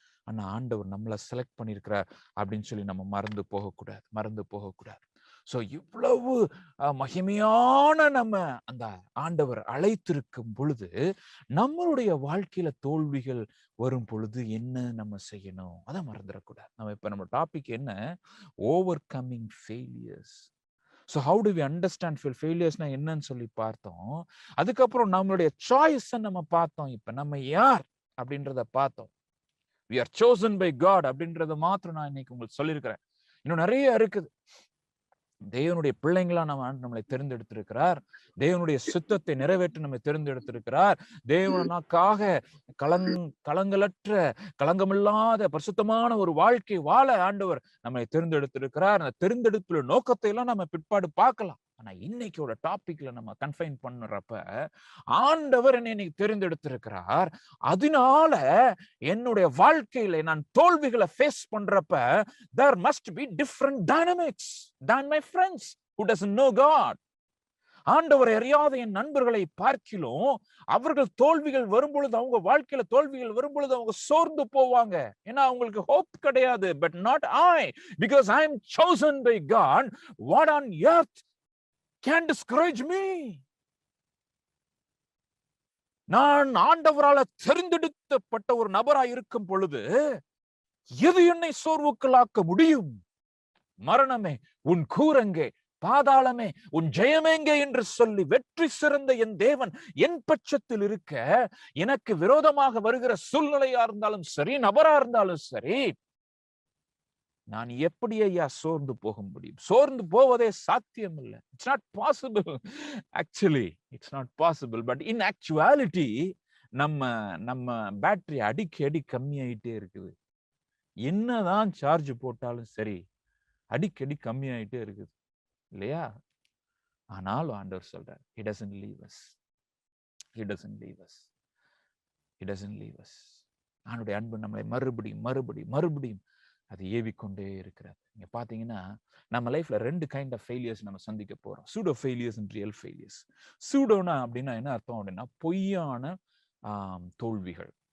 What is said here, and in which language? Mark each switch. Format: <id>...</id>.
<ta>ஆனா ஆண்டவர் நம்மளை செலக்ட் பண்ணியிருக்கிறார் அப்படின்னு சொல்லி நம்ம மறந்து போகக்கூடாது. சோ இவ்வளவு மகிமையான நம்ம அந்த ஆண்டவர் அழைத்திருக்கும் பொழுது நம்மளுடைய வாழ்க்கையில தோல்விகள் வரும் பொழுது என்ன நம்ம செய்யணும், அதை மறந்துடக்கூடாது. நம்ம இப்ப நம்ம டாபிக் என்ன? Over coming failures.</ta> <en>So how do we understand failures-னா</en> <ta>என்னன்னு சொல்லி பார்த்தோம். அதுக்கப்புறம் நம்மளுடைய சாய்ஸை நம்ம பார்த்தோம். இப்ப நம்ம யார் அப்படின்றத பார்த்தோம்.</ta> <en>We are chosen by God</en> <ta>அப்படின்றத மாத்திரம் நான் இன்னைக்கு உங்களுக்கு சொல்லியிருக்கிறேன். இன்னும் நிறைய இருக்குது. தேவனுடைய பிள்ளைங்களா நம்மளை தெரிந்தெடுத்திருக்கிறார். தேவனுடைய சித்தத்தை நிறைவேற்ற நம்மை தெரிந்தெடுத்திருக்கிறார். தேவனுக்காக களங்கலற்ற களங்கமில்லாத பரிசுத்தமான ஒரு வாழ்க்கை வாழ ஆண்டவர் நம்மை தெரிந்தெடுத்திருக்கிறார். அந்த தெரிந்தெடுப்புல நோக்கத்தை எல்லாம் நம்ம பிற்பாடு பார்க்கலாம். ஆனா இன்னைக்கோட டாபிக்ல நம்ம கன்ஃபைன் பண்ணுறப்ப ஆண்டவர் என்னை தெரிந்தெடுத்திருக்கிறார். அதனால என்னுடைய வாழ்க்கையில நான் தோல்விகளை ஃபேஸ் பண்றப்ப</ta> <en>there must be different dynamics than my friends who doesn't know God.</en> <ta>ஆண்டவரை அறியாத என் நண்பர்களை பார்க்கிலும் அவர்கள் தோல்விகள் வரும்பொழுது, அவங்க வாழ்க்கையில தோல்விகள் வரும்பொழுது அவங்க சோர்ந்து போவாங்க. ஏன்னா அவங்களுக்கு ஹோப் கிடையாது.</ta> <en>But not I, because I am chosen by God. What on earth can discourage me?</en> <ta>நான் ஆண்டவரால தெரிந்தெடுக்கப்பட்ட ஒரு நபராய் இருக்கும் பொழுது எது என்னை சோர்வுக்களாக்க முடியும்? மரணமே உன் கூரங்கே, பாதாளமே உன் ஜெயமேங்கே என்று சொல்லி வெற்றி சிறந்த என் தேவன் என் பட்சத்தில் இருக்க, எனக்கு விரோதமாக வருகிற சூழ்நிலையா இருந்தாலும் சரி, நபரா இருந்தாலும் சரி, நான் எப்படி ஐயா சோர்ந்து போக முடியும்? சோர்ந்து போவதே சாத்தியம் இல்லை.</ta> <en>It's not possible. Actually it's not possible. But in actuality</en> <ta>நம்ம பேட்டரி அடிக்கடி கம்மியாயிட்டே இருக்குது. என்னதான் சார்ஜ் போட்டாலும் சரி, அடிக்கடி கம்மியாயிட்டே இருக்குது இல்லையா? ஆனாலும் ஆண்டவர் சொல்றார்,</ta> <en>he doesn't leave us. He doesn't leave us. He doesn't leave us.</en> <ta>அவனுடைய அன்பு நம்மளை மறுபடியும் அது ஏவிக்கொண்டே இருக்கிறது. நீங்க பாத்தீங்கன்னா நம்ம லைஃப்ல 2 கைண்ட் ஆஃப் ஃபெயிலியர்ஸ் நம்ம சந்திக்க போறோம்.</ta> <en>Pseudo failures and real failures.</en> <ta>சூடோனா அப்படின்னா என்ன அர்த்தம் அப்படின்னா பொய்யான தோல்விகள்.</ta>